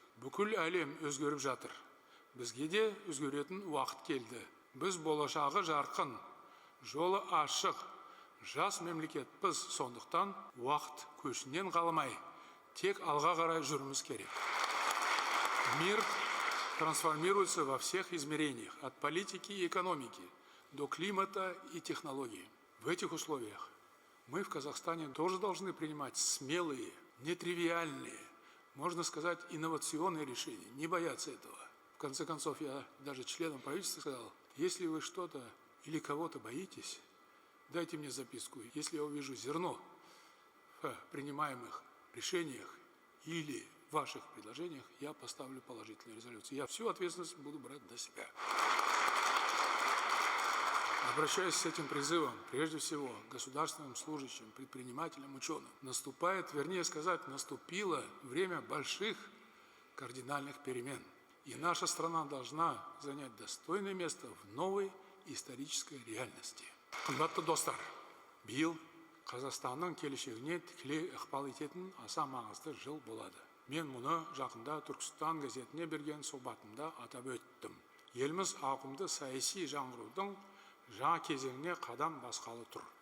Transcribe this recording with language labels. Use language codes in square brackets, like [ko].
[kk] Бүкіл әлем өзгеріп жатыр. Бізге де өзгеретін уақыт келді. Біз болашағы жарқын, жолы ашық, жас мемлекетпіз, сондықтан уақыт көшінен қалмай, тек алға қарай жүрміз керек. [ru] Мир трансформируется во всех измерениях, от политики и экономики до климата и технологий. В этих условиях мы в Казахстане тоже должны принимать смелые, нетривиальные, можно сказать, инновационные решения, не бояться этого. В конце концов, я даже членам правительства сказал, если вы что-то или кого-то боитесь, дайте мне записку. Если я увижу зерно в принимаемых решениях или ваших предложениях, я поставлю положительную резолюцию. Я всю ответственность буду брать на себя. Обращаясь с этим призывом, прежде всего, к государственным служащим, предпринимателям, ученым, наступает, вернее сказать, наступило время больших кардинальных перемен. И наша страна должна занять достойное место в новой исторической реальности. [kk] Қымбатты достар, биыл Қазақстанның келешегіне тікелей ықпал ететін аса маңызды жыл болады. Мен мұны жақында Түркістан газетіне берген сұхбатымда атап өттім. Еліміз ауқымды саяси жаңғырудың жаңа кезеңіне қадам басқалы тұр.